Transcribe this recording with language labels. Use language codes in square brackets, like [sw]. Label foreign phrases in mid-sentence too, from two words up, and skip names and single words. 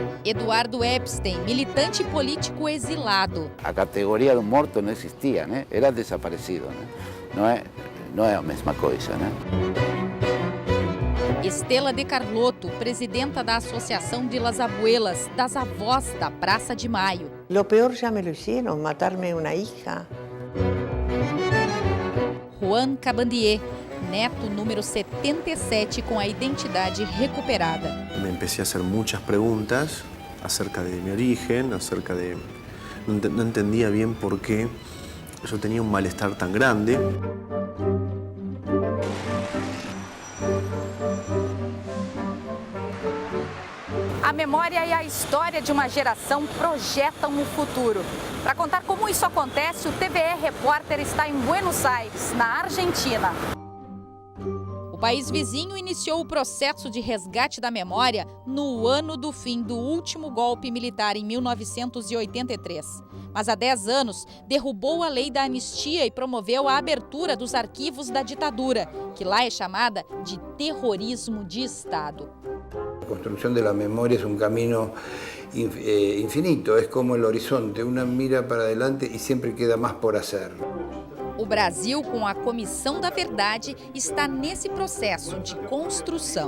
[pt] Eduardo Epstein, militante político exilado. A categoria do morto não existia, né? Era desaparecido, né? Não é a mesma coisa, né? Estela de Carlotto, presidenta da Associação [es] de las Abuelas, [pt] das avós da Praça de Maio. [es] Lo peor ya me lo hicieron, matarme una hija. [pt] Juan Cabandier, neto número 77 com a identidade recuperada. [es] Me empecé a hacer muchas preguntas acerca de mi origen, acerca de... No entendía bien por qué yo tenía un malestar tan grande. [pt] A memória e a história de uma geração projetam o futuro. Para contar como isso acontece, o TVE Repórter está em Buenos Aires, na Argentina. O país vizinho iniciou o processo de resgate da memória no ano do fim do último golpe militar, em 1983. Mas há 10 anos, derrubou a lei da anistia e promoveu a abertura dos arquivos da ditadura, que lá é chamada de terrorismo de Estado. [es] La construcción de la memoria es un camino infinito, es como el horizonte, una mira para adelante y siempre queda más por hacer. [pt] O Brasil, com a Comissão da Verdade, está nesse processo de construção.